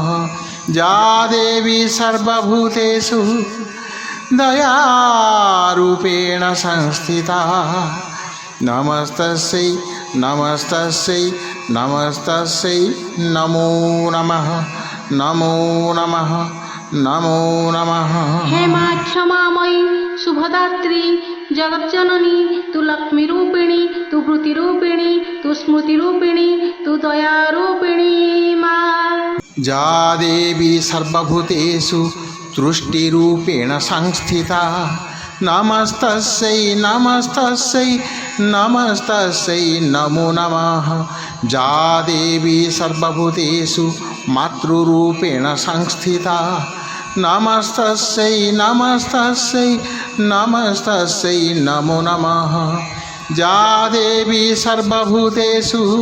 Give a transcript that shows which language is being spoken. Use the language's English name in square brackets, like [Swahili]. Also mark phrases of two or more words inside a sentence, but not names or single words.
[Sanskrit] जा देवी सर्वभूतेषु दयारूपेण संस्थिता नमस्तस्यै नमस्तस्यै नमस्तस्यै नमो नमः नमो नमः नमो नमः। [Hindi] हे माँ क्षमामयी शुभदात्री जगज्जननी, तू लक्ष्मीरूपिणी, तू वृत्तिरूपिणी, तू स्मृतिरूपिणी, तू दयारूपिणी माँ। [Sanskrit] जा देवी सर्वभूतेषु तुष्टिरूपेण संस्थिता नमस्तस्यै नमस्तस्यै नमस्तस्यै नमो नमः या देवी सर्वभूतेषु मातृरूपेण संस्थिता नमस्तस्यै नमस्तस्यै नमस्तस्यै नमो नमः या देवी सर्वभूतेषु